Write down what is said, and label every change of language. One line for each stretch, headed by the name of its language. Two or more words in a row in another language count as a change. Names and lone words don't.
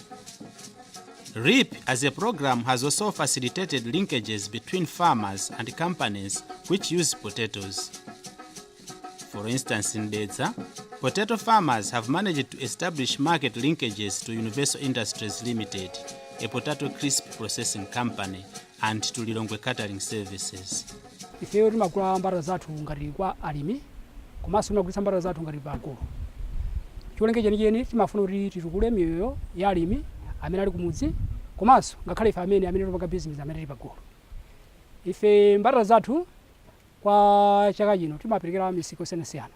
English: REAP as a program has also facilitated linkages between farmers and companies which use potatoes. For instance, in Dedza, potato farmers have managed to establish market linkages to Universal Industries Limited, a potato crisp processing company, and to Lilongwe Catering Services.
Nyanja: Ifeyo timagula mbatata zathu ngati kwa alimi, komanso timagulitsa mbatata zathu ngati pa agolo. Chiwoneke chenicheni timafuna kuti titukule miyoyo ya alimi amene ali kumudzi, komanso ngakhale ife amene topanga business amene tili pagolo. Ife mbatata zathu kwa chaka chino timaperekera misiko osiyanasiyana.